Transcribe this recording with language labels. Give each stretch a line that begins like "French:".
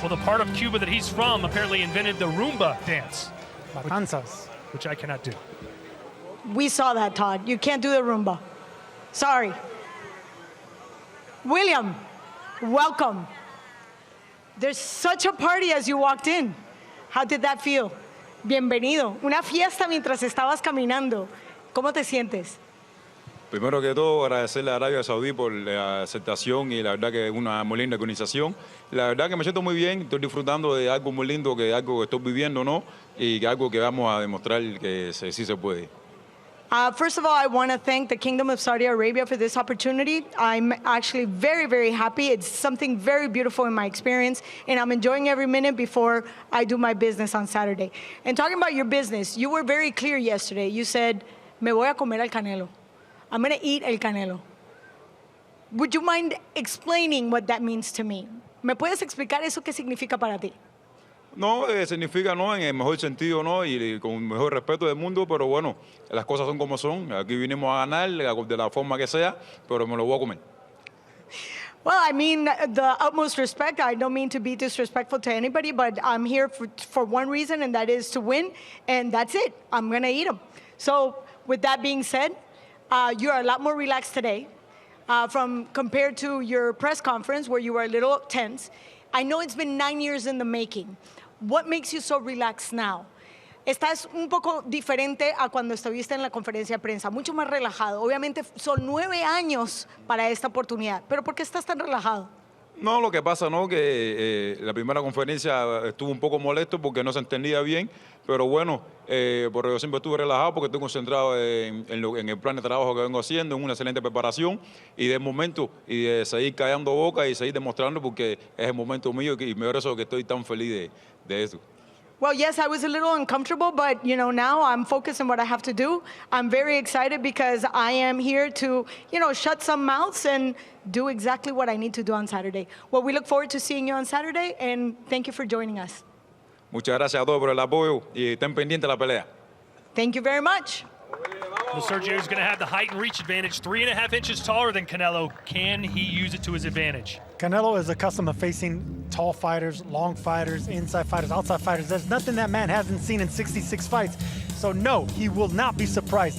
English: Well, the part of Cuba that he's from apparently invented the rumba dance. Matanzas. Which I cannot do. We saw that, Todd. You can't do the rumba. Sorry. William, welcome. There's such a party as you walked in. How did that feel?
Spanish: Bienvenido. Una fiesta mientras estabas caminando. ¿Cómo te sientes? Primero que todo, agradecerle a Arabia Saudí por la aceptación y la verdad que es una muy linda organización. La verdad que me siento muy bien, estoy disfrutando de algo muy lindo, que algo que estoy viviendo, ¿no? Y que algo que vamos a demostrar que sí se puede.
English: First of all, I want to thank the Kingdom of Saudi Arabia for this opportunity. I'm actually very, very happy. It's something very beautiful in my experience, and I'm enjoying every minute before I do my business on Saturday. And talking about your business, you were very clear yesterday. You said,
Spanish: me voy a comer el Canelo.
English: I'm going to eat el Canelo. Would you mind explaining what that means to me?
Spanish: ¿Me puedes explicar eso qué significa para ti? No, significa no en el mejor sentido, no, y con el mejor respeto del mundo, pero bueno, las cosas son como son. Aquí vinimos a ganar de la forma que sea, pero me lo voy a comer.
English: Well, I mean, the utmost respect. I don't mean to be disrespectful to anybody, but I'm here for one reason, and that is to win, and that's it. I'm going to eat them. So with that being said, you are a lot more relaxed today compared to your press conference where you were a little tense. I know it's been 9 years in the making. What makes you so relaxed now?
Spanish: estás un poco diferente a cuando estuviste en la conferencia de prensa, mucho más relajado. Obviamente son 9 años para esta oportunidad, pero ¿por qué estás tan relajado? No, lo que pasa, ¿no? Que la primera conferencia estuvo un poco molesto porque no se entendía bien, pero bueno, porque yo siempre estuve relajado porque estoy concentrado en el plan de trabajo que vengo haciendo, en una excelente preparación y de momento, y de seguir callando boca y seguir demostrando porque es el momento mío y me eso que estoy tan feliz de eso.
English: Well, yes, I was a little uncomfortable, but now I'm focused on what I have to do. I'm very excited because I am here to, shut some mouths and do exactly what I need to do on Saturday. Well, we look forward to seeing you on Saturday, and thank you for joining us.
Spanish: Muchas gracias a todos por el apoyo y estén pendientes de la pelea.
English: Thank you very much. Well, Sergio's going to have the height and reach advantage, 3.5 inches taller than Canelo. Can he use it to his advantage? Canelo is accustomed to facing tall fighters, long fighters, inside fighters, outside fighters. There's nothing that man hasn't seen in 66 fights. So no, he will not be surprised.